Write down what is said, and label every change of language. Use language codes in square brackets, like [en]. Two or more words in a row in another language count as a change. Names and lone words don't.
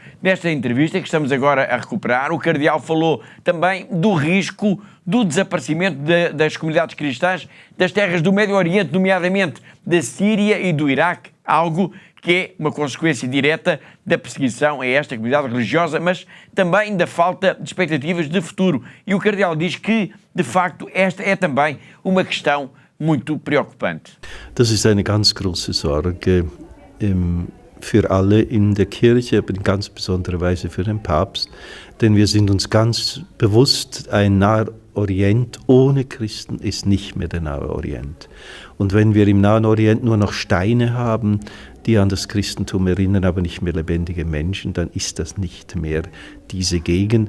[pt] Nesta entrevista que estamos agora a recuperar, o cardeal falou também do risco do desaparecimento das comunidades cristãs das terras do Médio Oriente, nomeadamente da Síria e do Iraque, algo que é uma consequência direta da perseguição a esta comunidade religiosa, mas também da falta de expectativas de futuro. E o cardeal diz que, de facto, esta é também uma questão muito preocupante. [de] Das ist eine ganz große Sorge für alle in der Kirche, aber in ganz besonderer Weise für den Papst, denn wir sind uns ganz bewusst, ein Naher Orient ohne Christen ist nicht mehr der Nahe Orient. Und wenn wir im Nahen Orient nur noch Steine haben, die an das Christentum erinnern, aber nicht mehr lebendige Menschen, dann ist das nicht mehr diese Gegend.